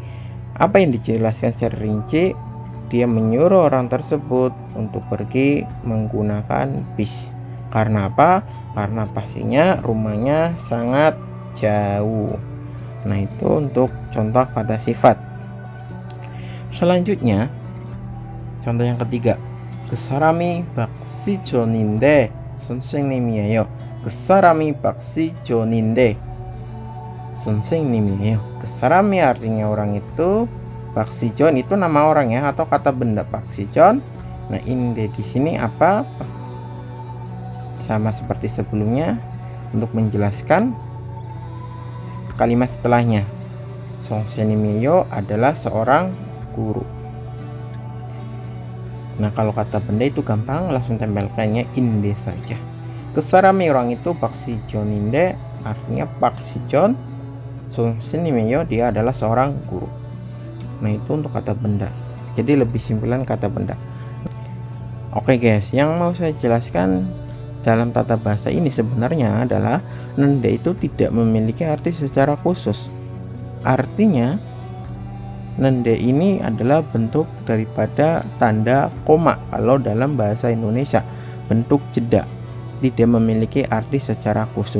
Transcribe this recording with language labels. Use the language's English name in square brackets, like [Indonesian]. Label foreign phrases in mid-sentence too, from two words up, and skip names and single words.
[Indonesian] Apa yang dijelaskan secara rinci? Dia menyuruh orang tersebut untuk pergi menggunakan bis. Karena apa? Karena pastinya rumahnya sangat jauh. Nah, itu untuk contoh kata sifat. Selanjutnya contoh yang ketiga. [Korean] 그 사람이 박시존인데 선생님이에요. 그 사람이 박시존인데 선생님이에요. 그 사람이 [Indonesian] artinya orang itu, 박시존 itu nama orang ya, atau kata benda 박시존. Nah, inde di sini apa? Sama seperti sebelumnya untuk menjelaskan kalimat setelahnya. 선생님이에요 adalah seorang guru. Nah, kalau kata benda itu gampang, langsung tempelkannya inde saja. Kesarami orang itu 박시존인데 artinya 박시존, 선생님이에요 dia adalah seorang guru. Nah, itu untuk kata benda. Jadi lebih simpulan kata benda. Oke guys, yang mau saya jelaskan dalam tata bahasa ini sebenarnya adalah nende itu tidak memiliki arti secara khusus. Artinya nende ini adalah bentuk daripada tanda koma kalau dalam bahasa Indonesia, bentuk jeda, tidak memiliki arti secara khusus.